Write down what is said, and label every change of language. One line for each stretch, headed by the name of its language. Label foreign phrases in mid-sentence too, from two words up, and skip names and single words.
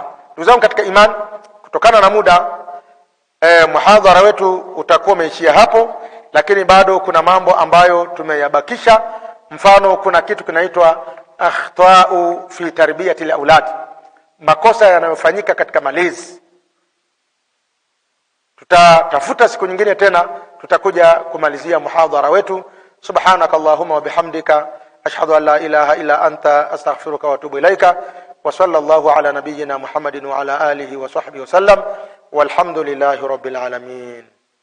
Swahili: Ndugu zangu katika imani, kutokana na muda muhadhara wetu utakuwa umeishia hapo, lakini bado kuna mambo ambayo tumeyabakisha. Mfano, kuna kitu kinaitwa
Arabic: أخطاء في تربية الأولاد,
Swahili: makosa yanayofanyika katika malezi. Tutatafuta siku nyingine tena, tutakuja kumalizia muhadhara wetu.
Arabic: سبحانك اللهم وبحمدك أشهد أن لا إله إلا أنت أستغفرك وأتوب إليك، وصلى الله على نبينا محمد وعلى آله وصحبه وسلم، والحمد لله رب العالمين.